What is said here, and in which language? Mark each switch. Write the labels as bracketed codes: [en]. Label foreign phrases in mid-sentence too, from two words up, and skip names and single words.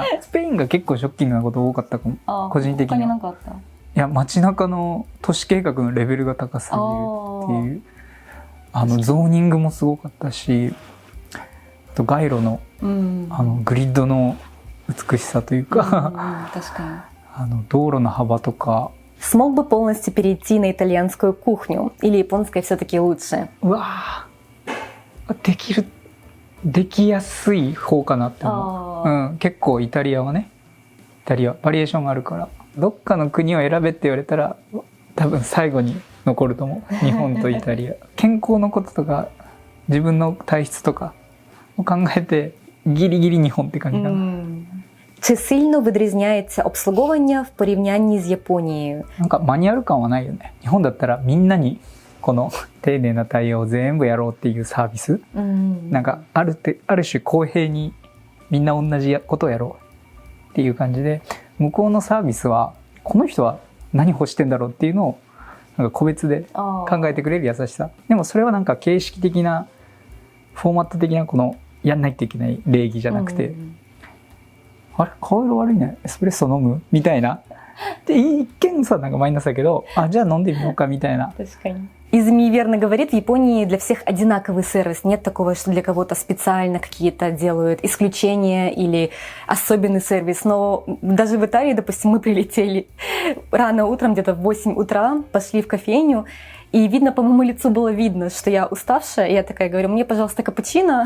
[ja] スペインが結構ショッキングなこと多かったかも。個人的には。他に何かあった？いや、街中の都市計画のレベルが高すぎるっていう。ゾーニングもすごかったし、あと街路の、グリッドの美しさというか、確かに。道路の幅とか。 [ru] Смог бы полностью перейти на итальянскую кухню или японская все-таки лучше? [ja] うわー、できやすい方かなって思う。結構イタリアはね、バリエーションがあるから、どっかの国を選べって言われたら多分最後に残ると思う。日本とイタリア。健康のこととか自分の体質とかを考えてギリギリ日本って感じかな。 [uk] Чи сильно відрізняється обслуговування в порівнянні з Японією? [ja] なんかマニュアル感はないよね。日本だったらみんなにこの丁寧な対応を全部やろうっていうサービス。なんかある種公平にみんな同じことをやろうっていう感じで、向こうのサービスはこの人は何欲してんだろうっていうのをなんか個別で考えてくれる優しさ。でもそれはなんか形式的なフォーマット的なこのやんないといけない礼儀じゃなくて、あれ顔色悪いね、エスプレッソ飲むみたいな。で一見さなんかマイナスだけど、じゃあ飲んでみようかみたいな。 [ru] 確かに。Изми верно говорит, в Японии для всех одинаковый сервис. Нет такого, что для кого-то специально какие-то делают исключения или особенный сервис. Но даже в Италии, допустим, мы прилетели рано утром, где-то в 8 утра, пошли в кофейню. И видно, по моему лицу было видно, что я уставшая. И я такая говорю, мне, пожалуйста, капучино.